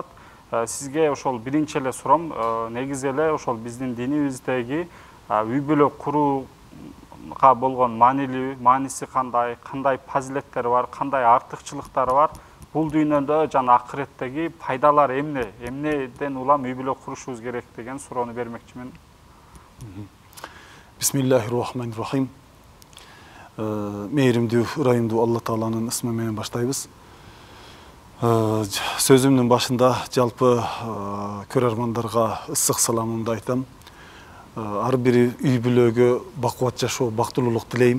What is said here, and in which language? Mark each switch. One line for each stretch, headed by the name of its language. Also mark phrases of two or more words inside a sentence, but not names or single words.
Kyrgyz: Сизге ошол биринчи эле суром, негизи эле ошол биздин динибиздеги үй бүлө курууга болгон мааниси кандай фазилеттери бар, кандай артыкчылыктары бар, бул дүйнөдө жана акыреттеги пайдалар эмнеден улам үй бүлө курушубуз керек деген суроону бермекчимин.
Arabic: بسم الله الرحمن الرحيم.
Kyrgyz: Мээримдүү, ырайымдуу Алла Тааланын ысмы менен баштайбыз. Сөзүмдүн башында жалпы көрөрмандарга ысык саламымды айтам. Ар бир үй бүлөгө бакубат жашоо, бактылуулук тилейм.